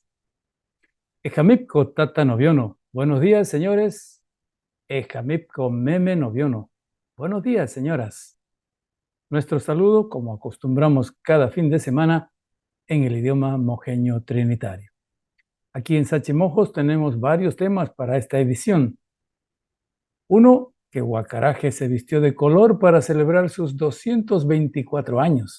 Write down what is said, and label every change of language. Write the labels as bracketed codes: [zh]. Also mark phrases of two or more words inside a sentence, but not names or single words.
[trn] Ejamipco Tata Noviono. [es] Buenos días, señores. [trn] Ejamipco Meme Noviono. [es] Buenos días, señoras. Nuestro saludo, como acostumbramos cada fin de semana, en el idioma mojeño trinitario. Aquí en Sache Mojos tenemos varios temas para esta edición. Uno, que Guacaraje se vistió de color para celebrar sus 224 años.